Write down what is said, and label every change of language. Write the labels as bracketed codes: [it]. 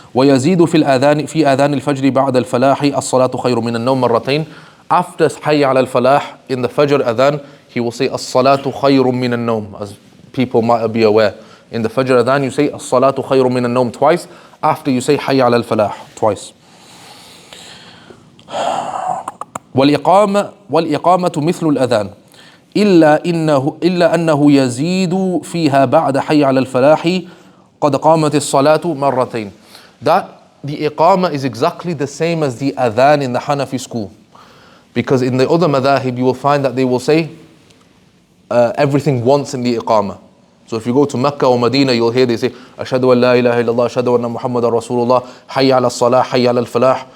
[ar] وَيَزِيدُ فِي آذَانِ الْفَجْرِ بَعْدَ الْفَلَاحِ الصَّلَاةُ خَيْرٌ مِنَ النَّوْمِ مَرَّتَيْنِ. [en] After Hayya ala al-Falah, in the Fajr adhan, he will say, As-salatu khayrun min an-nawm, as people might be aware. In the Fajr adhan, you say, As-salatu khayrun min an-nawm twice, after you say, Hayya ala al-Falah twice. [ar] والإقامة مثل الأذان إلا أنه يزيد فيها بعد حي على الفلاح قد قامت الصلاة مرتين. [en] That the Iqamah is exactly the same as the Adhan in the Hanafi school. Because in the other madhahib, you will find that they will say everything once in the Iqamah. So if you go to Mecca or Medina, you'll hear they say, Ashhadu an la ilaha illallah, Ashhadu anna Muhammadan Rasulullah, Hayya ala salah, Hayya ala al-falah.